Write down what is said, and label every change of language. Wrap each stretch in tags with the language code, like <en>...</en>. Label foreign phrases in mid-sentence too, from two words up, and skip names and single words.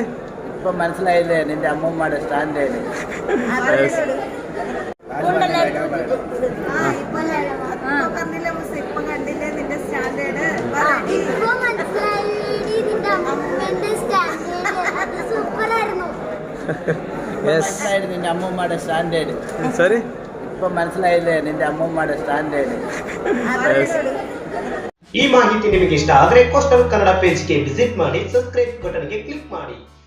<ml>ഇപ്പൊ മനസ്സിലായില്ലേ? നിന്റെ അമ്മൂമ്മയുടെ സ്റ്റാൻഡേർഡ്. നിന്റെ അമ്മൂമ്മയുടെ സ്റ്റാൻഡേർഡ്. സോറി ഇപ്പൊ മനസ്സിലായില്ലേ? നിന്റെ അമ്മൂമ്മയുടെ സ്റ്റാൻഡേർഡ്.</ml> <kn>ಈ ಮಾಹಿತಿ ನಿಮಗೆ ಇಷ್ಟ ಆದರೆ ಕೋಸ್ಟಲ್ ಕನ್ನಡ ಪೇಜ್ಗೆ ವಿಸಿಟ್ ಮಾಡಿ,</kn> <en>subscribe buttonಗೆ</en> <kn>ಕ್ಲಿಕ್ ಮಾಡಿ.</kn>